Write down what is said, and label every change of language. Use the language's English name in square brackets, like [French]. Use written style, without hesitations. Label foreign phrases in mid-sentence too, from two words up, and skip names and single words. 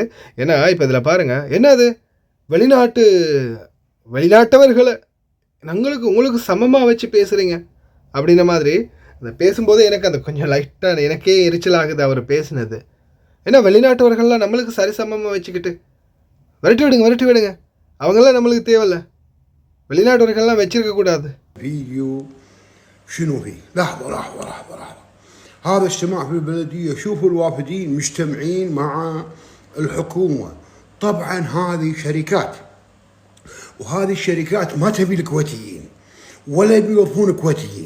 [Tamil] ஏன்னா இப்போ இதில் பாருங்கள், என்ன அது வெளிநாட்டவர்களை உங்களுக்கு சமமாக வச்சு பேசுகிறீங்க அப்படின்ன மாதிரி அந்த பேசும்போது எனக்கு அந்த கொஞ்சம் லைட்டாக எனக்கே எரிச்சல் ஆகுது அவர் பேசுனது. ஏன்னா வெளிநாட்டவர்கள்லாம் நம்மளுக்கு சரிசமமாக வச்சுக்கிட்டு விரட்டி விடுங்க, அவங்களாம் நம்மளுக்கு தேவையில்லை, வெளிநாட்டவர்கள்லாம் வச்சிருக்கக்கூடாது. [Arabic] فيديو شنو هي؟ لحظة هذا اجتماع في البلدية، شوفوا الوافدين مجتمعين مع الحكومة. طبعا هذه شركات، وهذه الشركات ما تبي الكويتيين ولا بيوظفون كويتيين.